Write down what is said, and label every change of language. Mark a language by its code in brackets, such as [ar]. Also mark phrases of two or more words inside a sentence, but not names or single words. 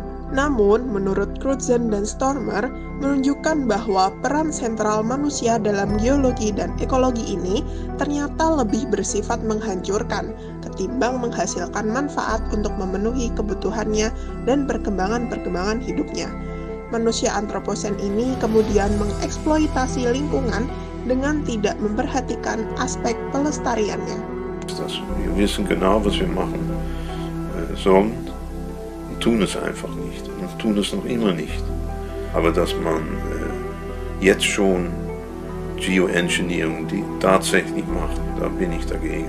[id] Namun, menurut Crutzen dan Stormer, menunjukkan bahwa peran sentral manusia dalam geologi dan ekologi ini ternyata lebih bersifat menghancurkan ketimbang menghasilkan manfaat untuk memenuhi kebutuhannya dan perkembangan hidupnya. Manusia antroposen ini kemudian mengeksploitasi lingkungan dengan tidak memperhatikan aspek pelestariannya. [de] Wir wissen genau, was wir machen sollen. Tun es einfach nicht und tun es noch immer nicht. Aber dass man jetzt schon Geoengineering tatsächlich macht, da bin ich dagegen.